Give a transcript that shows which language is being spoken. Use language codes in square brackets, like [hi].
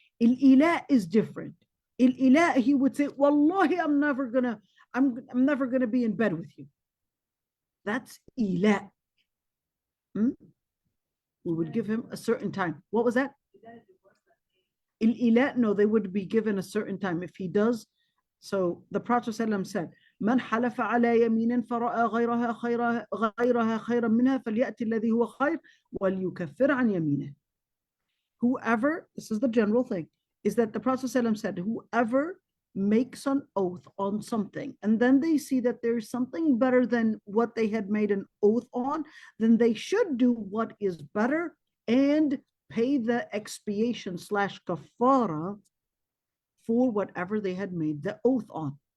[en] Al-ilah is different. Al-ilah, he would say, Wallahi, I'm never gonna be in bed with you. That's ilah. We would give him a certain time. What was that? Ilah, no, they would be given a certain time. If he does, so the Prophet ﷺ said, [ar] من حلف على يمين فرأى غيرها خيرا منها فليأتي الذي هو خير وليكفر عن يمينه. [en] Whoever, this is the general thing, is that the Prophet ﷺ said, whoever makes an oath on something and then they see that there's something better than what they had made an oath on, then they should do what is better and pay the expiation / kafara for whatever they had made the oath on.